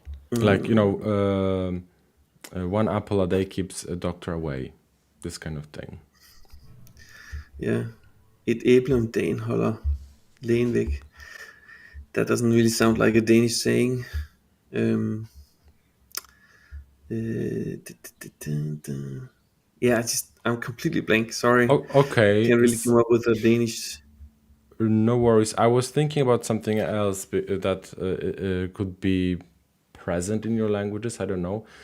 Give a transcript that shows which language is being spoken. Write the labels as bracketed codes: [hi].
[en] Like, one apple a day keeps a doctor away. This kind of thing. Yeah. [da] Et æble om dagen holder lægen væk. [en] That doesn't really sound like a Danish saying. Yeah, I'm completely blank. Sorry. Okay. Can't really come up with a Danish. No worries. I was thinking about something else that could be present in your languages. I don't know.